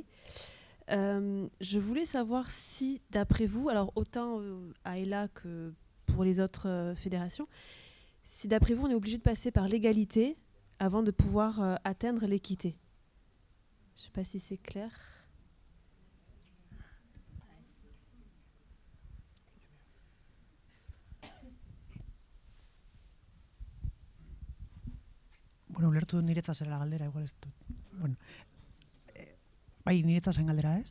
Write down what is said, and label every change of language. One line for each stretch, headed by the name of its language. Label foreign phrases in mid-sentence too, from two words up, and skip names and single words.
French: Je voulais savoir si, d'après vous, alors autant à ELA que pour les autres fédérations, si d'après vous on est obligé de passer par l'égalité avant de pouvoir atteindre l'équité. Je ne sais pas si c'est clair.
Basque: Bueno, ulertu dut niretzat zela galdera, igual ez dut. Bueno, bai, niretzat zen galdera, ez?